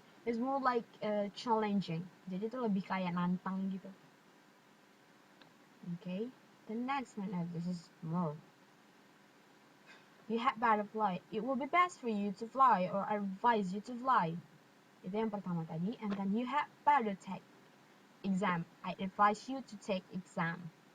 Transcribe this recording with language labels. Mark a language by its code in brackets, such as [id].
[en] It's more like challenging. [id] Jadi itu lebih kayak nantang gitu. [en] Okay. The next one, this is more. You had better fly. It will be best for you to fly, or I advise you to fly. [id] Itu yang pertama tadi. [en] And then you had better take exam. I advise you to take exam.